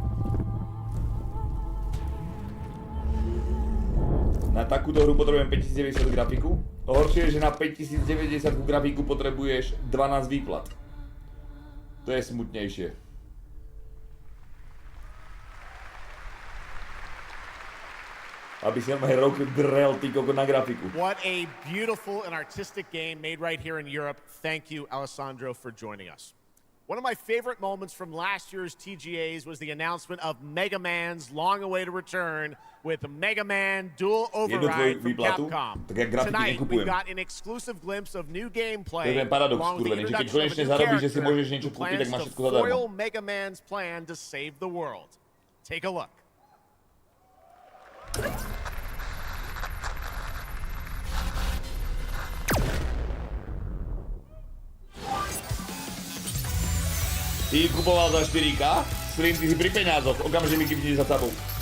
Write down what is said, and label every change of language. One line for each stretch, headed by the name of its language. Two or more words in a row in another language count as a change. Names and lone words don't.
Slovak: Na takúto hru potrebujem 5090 grafiku. Horšie je, že na 5090 grafiku potrebuješ 12 výplat. To je smutnejšie. Aby si nám rok drel ty koko na grafiku.
English: What a beautiful and artistic game made right here in Europe. Thank you, Alessandro, for joining us. One of my favorite moments from last year's TGAs was the announcement of Mega Man's long-awaited return with Mega Man Dual Override from Capcom. Tonight, we've got an exclusive glimpse of new gameplay along with the introduction of a new character who plans to foil Mega Man's plan to save the world. Take a look.
Slovak: Ty kupoval za 4K? Stream, ty si pri peňazoch, okamžite mi kýpni za tabou.